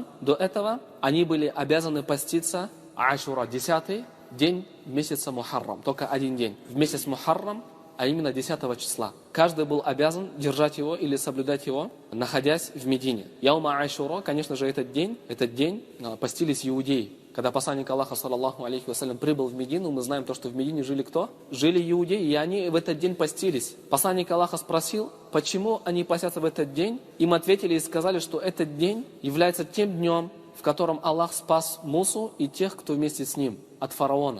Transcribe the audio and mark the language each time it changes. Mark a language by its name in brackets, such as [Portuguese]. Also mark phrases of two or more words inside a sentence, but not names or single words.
[Russian] До этого они были обязаны поститься Ашура, 10-й день месяца Мухаррам. Только один день. В месяц Мухаррам, а именно 10 числа. Каждый был обязан держать его или соблюдать его, находясь в Медине. [Arabic] يوم عاشوراء, [Russian] конечно же, этот день постились иудеи. Когда посланник Аллаха, [Arabic] صلى الله عليه وسلم, [Russian] прибыл в Медину, мы знаем то, что в Медине жили кто? Жили иудеи, и они в этот день постились. Посланник Аллаха спросил, почему они постятся в этот день. Им ответили и сказали, что этот день является тем днем, в котором Аллах спас Мусу и тех, кто вместе с ним, от фараона.